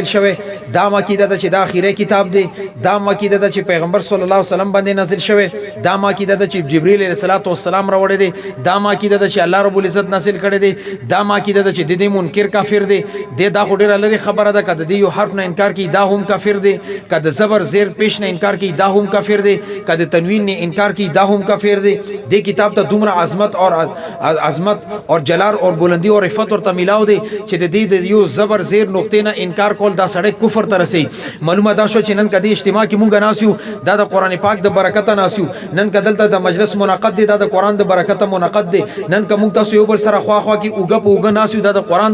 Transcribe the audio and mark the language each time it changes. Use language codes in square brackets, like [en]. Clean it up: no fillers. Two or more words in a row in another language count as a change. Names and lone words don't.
[ps] شوه دا ما عقیده ده چې دا اخیری کتاب دی دا ما عقیده ده چې پیغمبر صلی الله علیه وسلم باندې نازل شوه دا ما عقیده ده چې جبرئیل علیه السلام راوړی دی دا ما عقیده ده چې الله رب العزت نازل کړی دی دا ما عقیده ده چې د دې منکر کافر دی دا ډیره لري خبره ده کده دی یو حرف نه انکار کوي دا هم کافر دی کده زبر زیر پیش نه انکار کوي دا هم کافر دی کده تنوین نه انکار کوي دا هم کافر دی د کتاب ته دومره [ur] عظمت اور جلال اور بلندی اور عفت [ps] اور تمیلاو دی چې د دې یو زبر زیر نقطې نه انکار کول دا سړی کفر ته رسي معلومه دا شو چې نن کدی اجتماع کې مونږ ناسیو دا د قران پاک د برکت ناسیو نن کدلته د مجلس منعقد دی دا د قران د برکت منعقد دی نن که مونږ تاسو یو بل سره خوا خوا کې اوګه په اوګه ناسیو دا د قران